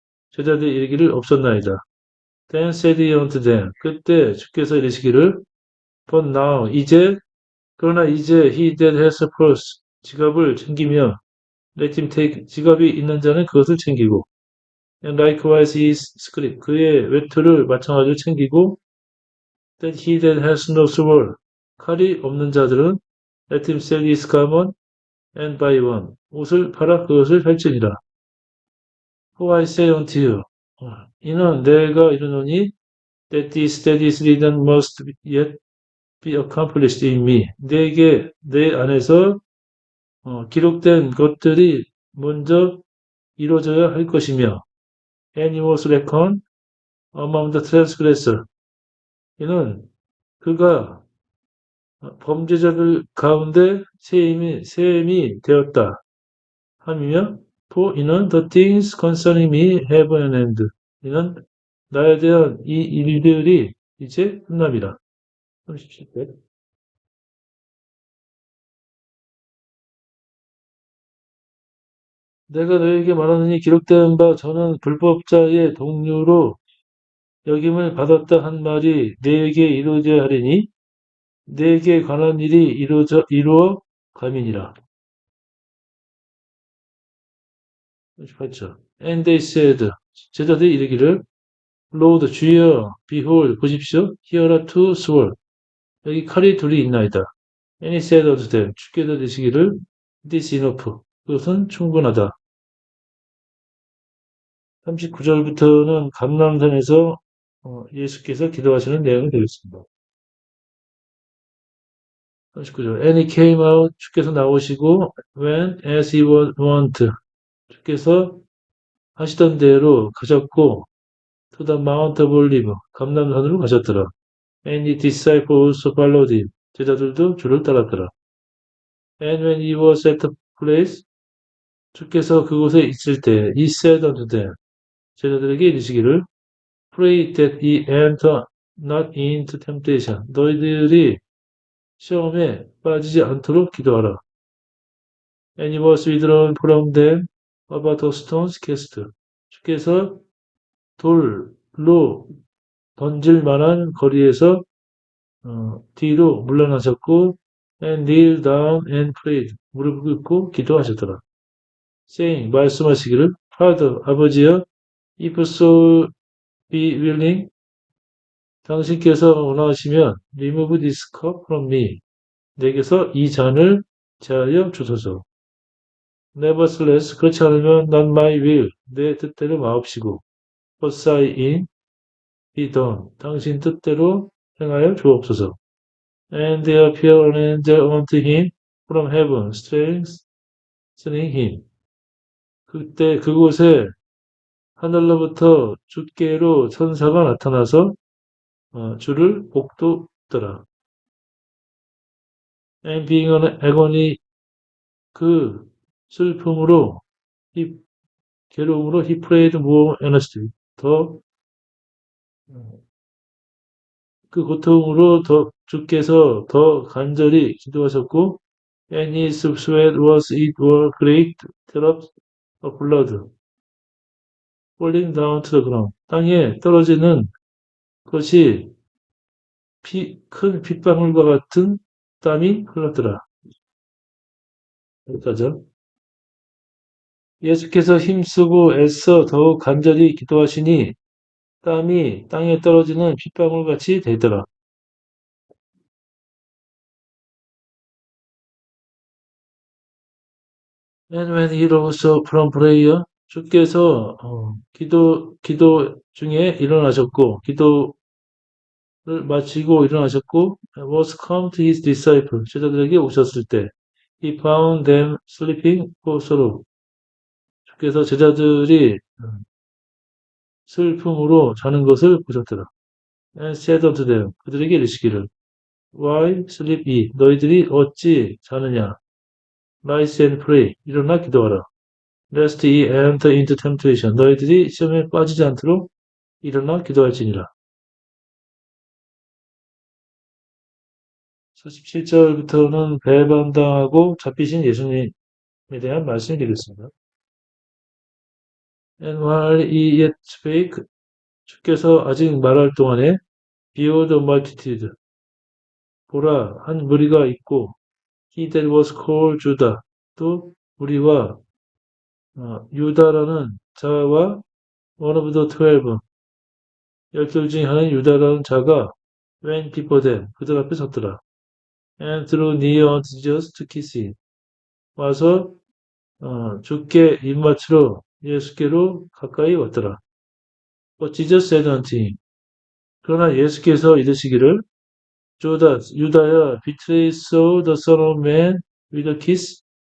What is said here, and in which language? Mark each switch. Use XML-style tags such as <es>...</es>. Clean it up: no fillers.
<ko>제자들이 이르기를 없었나이다.</ko> <en>Then said he unto them.</en> <ko>그때 주께서 이르시기를</ko> <en>But now,</en> <ko>그러나 이제</ko> <en>he that has a purse,</en> <ko>지갑을 챙기며</ko> <en>let him take,</en> <ko>지갑이 있는 자는 그것을 챙기고 and likewise his scrip, 그의 외투를 마찬가지로 챙기고</ko> <en>that he that has no sword,</en> <ko>칼이 없는 자들은</ko> <en>let him sell his garment and buy one,</en> <ko>옷을 팔아 그것을 살지니라.</ko> <en>For I say unto you,</en> <ko>이는 내가 이르노니</ko> <en>that this that is written must yet be accomplished in me.</en> <ko>내 안에서 기록된 것들이 먼저 이루어져야 할 것이며</ko> <en>and he was reckoned among the transgressors.</en> <ko>이는 그가 범죄자들 가운데 세임이 되었다 함이며</ko> <en>for</en> <ko>이는</ko> <en>the things concerning me have an end.</en> <ko>이는 나에 대한 이 일들이 이제 끝납니다. 37절. 내가 너에게 말하느니 기록된 바 저는 불법자의 동료로 여김을 받았다 한 말이 내게 이루어져야 하리니 내게 관한 일이 이루어 감이니라. 38절.</ko> <en>And they said,</en> <ko>제자들이 이르기를</ko> <en>Lord,</en> <ko>주여,</ko> <en>behold,</en> <ko>보십시오.</ko> <en>Here are two swords.</en> <ko>여기 칼이 둘이 있나이다.</ko> <en>And he said unto them,</en> <ko>주께서 되시기를</ko> <en>This is enough.</en> <ko>그것은 충분하다. 39절부터는 감람산에서 예수께서 기도하시는 내용이 되겠습니다. 39절.</ko> <en>And he came out,</en> <ko>주께서 나오시고,</ko> <en>when as he was wont,</en> <ko>주께서 하시던 대로 가셨고,</ko> <en>to the Mount of Olives,</en> <ko>감람산으로 가셨더라.</ko> <en>And his disciples followed him.</en> <ko>제자들도 주를 따랐더라.</ko> <en>And when he was at the place,</en> <ko>주께서 그곳에 있을 때,</ko> <en>he said unto them,</en> <ko>제자들에게 이르시기를,</ko> <en>Pray that ye enter not into temptation.</en> <ko>너희들이 시험에 빠지지 않도록 기도하라.</ko> <en>And he was withdrawn from them about a stone's cast.</en> <ko>주께서 돌로 던질 만한 거리에서 뒤로 물러나셨고</ko> <en>and kneel down and prayed.</en> <ko>무릎 꿇고 기도하셨더라.</ko> <en>saying,</en> <ko>말씀하시기를</ko> <en>Father,</en> <ko>아버지여,</ko> <en>if so be willing,</en> <ko>당신께서 원하시면</ko> <en>remove this cup from me.</en> <ko>내게서 이 잔을 제하여 주소서.</ko> <en>Nevertheless,</en> <ko>그렇지 않으면</ko> <en>not my will,</en> <ko>내 뜻대로 마옵시고</ko> <en>but thy in be done,</en> <ko>당신 뜻대로 행하여 주옵소서.</ko> <en>And there appeared an angel unto him from heaven, strengthening him.</en> <ko>그때 그곳에 하늘로부터 주께로 천사가 나타나서 주를 복돋더라.</ko> <en>And being in agony,</en> <ko>그 슬픔으로, 괴로움으로</ko> <en>he prayed more earnestly.</en> <ko>그 고통으로 주께서 더 간절히 기도하셨고,</ko> <en>and his sweat was it were great drops of blood falling down to the ground.</en> <ko>땅에 떨어지는 것이 큰 핏방울과 같은 땀이 흘렀더라. 여기까지요. 예수께서 힘쓰고 애써 더욱 간절히 기도하시니 땀이 땅에 떨어지는 핏방울같이 되더라.</ko> <en>And when he rose up from prayer,</en> <ko>주께서 기도 중에 일어나셨고, 기도를 마치고 일어나셨고,</ko> <en>was come to his disciples,</en> <ko>제자들에게 오셨을 때,</ko> <en>he found them sleeping for sorrow.</en> <ko>주께서 제자들이 슬픔으로 자는 것을 보셨더라.</ko> <en>And said unto them,</en> <ko>그들에게 이르시기를,</ko> <en>Why sleep ye?</en> <ko>너희들이 어찌 자느냐?</ko> <en>Rise and pray.</en> <ko>일어나 기도하라.</ko> <en>Lest ye enter into temptation.</en> <ko>너희들이 시험에 빠지지 않도록 일어나 기도할지니라. 47절부터는 배반당하고 잡히신 예수님에 대한 말씀을 드리겠습니다.</ko> <en>And while he yet spake,</en> <ko>주께서 아직 말할 동안에</ko> <en>behold a multitude,</en> <ko>보라 한 무리가 있고</ko> <en>he that was called Judah,</en> <ko>또 무리와 유다라는 자와</ko> <en>one of the 12,</en> <ko>12 중에 하나인 유다라는 자가</ko> <en>went before them,</en> <ko>그들 앞에 섰더라.</ko> <en>And drew near unto Jesus to kiss him,</en> <ko>와서 주께 입맞추러 예수께로 가까이 왔더라.</ko> <en>But Jesus said unto him,</en> <ko>그러나 예수께서 이르시기를 유다야,</ko> <en>betrayest thou the Son of Man with a kiss?</en>